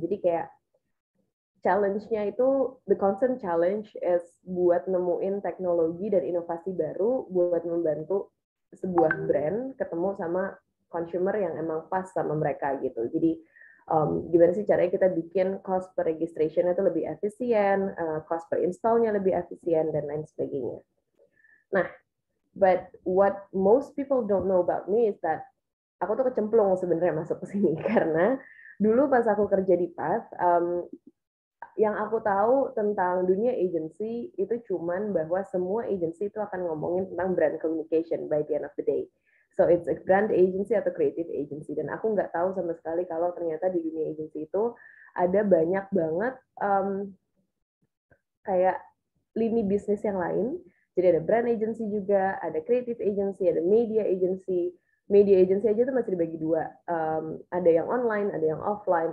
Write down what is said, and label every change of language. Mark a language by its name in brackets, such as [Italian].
[Indonesian] Jadi kayak challenge-nya itu, [English] the constant challenge is [Indonesian] buat nemuin teknologi dan inovasi baru buat membantu sebuah brand ketemu sama consumer yang emang pas sama mereka gitu. Jadi gimana sih caranya kita bikin cost per registration itu lebih efisien, cost per install-nya lebih efisien, dan lain sebagainya. [English] Nah, but what most people don't know about me is that [Indonesian] aku tuh kecemplung sebenarnya masuk ke sini karena dulu pas aku kerja di Path, yang aku tahu tentang dunia agency itu cuman bahwa semua agency itu akan ngomongin tentang brand communication [English] by the end of the day. So it's a brand agency [Indonesian] atau [English] creative agency. [Indonesian] Dan aku nggak tahu sama sekali kalau ternyata di dunia agency itu ada banyak banget kayak lini bisnis yang lain. Jadi ada brand agency juga, ada creative agency, ada media agency. Media agency aja tuh masih dibagi dua. Ada yang online, ada yang offline.